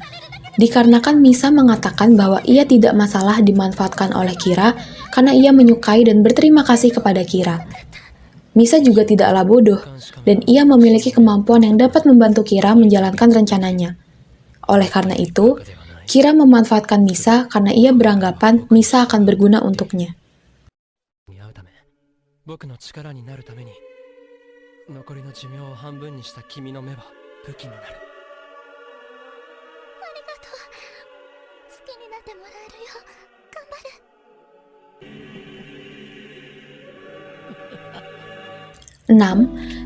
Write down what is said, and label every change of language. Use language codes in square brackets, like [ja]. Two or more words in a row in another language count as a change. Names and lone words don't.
[id] Dikarenakan Misa mengatakan bahwa ia tidak masalah dimanfaatkan oleh Kira karena ia menyukai dan berterima kasih kepada Kira. Misa juga tidaklah bodoh, dan ia memiliki kemampuan yang dapat membantu Kira menjalankan rencananya. Oleh karena itu, Kira memanfaatkan Misa karena ia beranggapan Misa akan berguna untuknya. [ja] 残りの寿命を半分にした君の目は武器になる。ありがとう。好きになってもらえるよ。頑張 6.